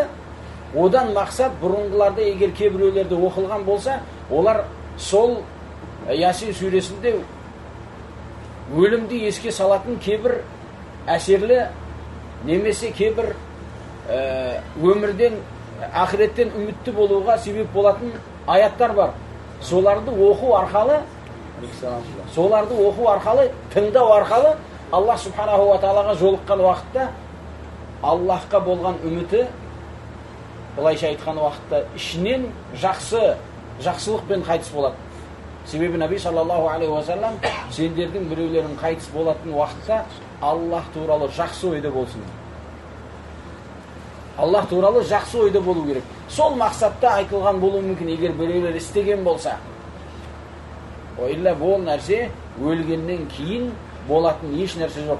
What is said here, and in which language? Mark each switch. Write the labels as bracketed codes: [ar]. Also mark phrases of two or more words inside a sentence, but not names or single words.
[kk] Одан мақсат бұрынғыларда егер кейбіреулерде оқылған болса, олар сол Ясин сүресінде өлімді еске салатын кейбір әсерлі немесе кейбір өмірден, ақыреттен үмітті болуға себеп болатын аяттар бар. Соларды оқу арқалы, тыңдау арқалы Аллах [ar] سبحانه وتعالى [kk] жолыққан уақытта Аллахқа болған үміті, былайша айтқан уақытта ішінен жақсылықпен қайтыс болады. Себебі Наби [ar] صلى الله عليه وسلم [kk] сендердің біреулерің қайтыс болатын уақытта Аллах туралы жақсы ойда болсын. Аллах туралы жақсы ойда болу керек. Сол мақсатта айтылған болуы мүмкін, егер біреулер істеген болса. Ойла бұл нәрсе өлгеннен кейін болатын еш нәрсе жоқ.